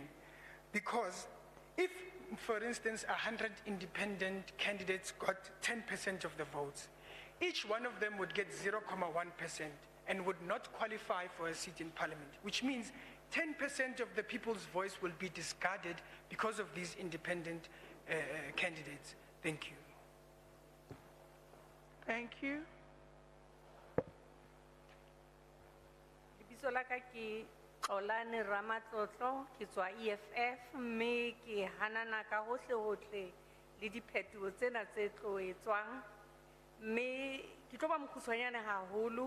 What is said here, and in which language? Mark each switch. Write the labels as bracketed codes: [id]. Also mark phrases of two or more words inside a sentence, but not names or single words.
[en] Because if, for instance, 100 independent candidates got 10% of the votes, each one of them would get 0.1% and would not qualify for a seat in parliament, which means 10% of the people's voice will be discarded because of these independent candidates. Thank you. Thank you. [st] Lebitso la ka ke Xolani Ramatlotlo, ke tswa EFF, mme ke hanana ka hohle le diphetoho tsena tse tlo etswang, mme ke tlo ba mokgutshwanyane haholo.